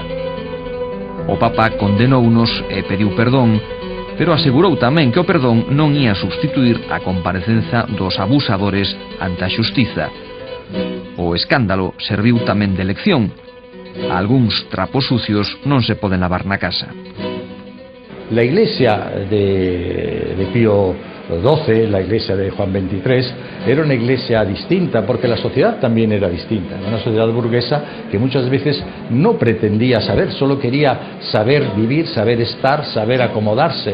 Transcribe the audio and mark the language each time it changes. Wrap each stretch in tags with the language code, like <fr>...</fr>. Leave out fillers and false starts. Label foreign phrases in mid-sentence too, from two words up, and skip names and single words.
<gl>O Papa condenounos e pediu perdón, pero asegurou tamén que o perdón non ia substituir a comparecencia dos abusadores ante a xustiza. O escándalo serviu tamén de lección. Algúns trapos sucios non se poden lavar na casa.</gl> <es>La iglesia de Pío XII, la iglesia de Juan XXIII, era una iglesia distinta porque la sociedad también era distinta. Una sociedad burguesa que muchas veces no pretendía saber, solo quería saber vivir, saber estar, saber acomodarse.</es>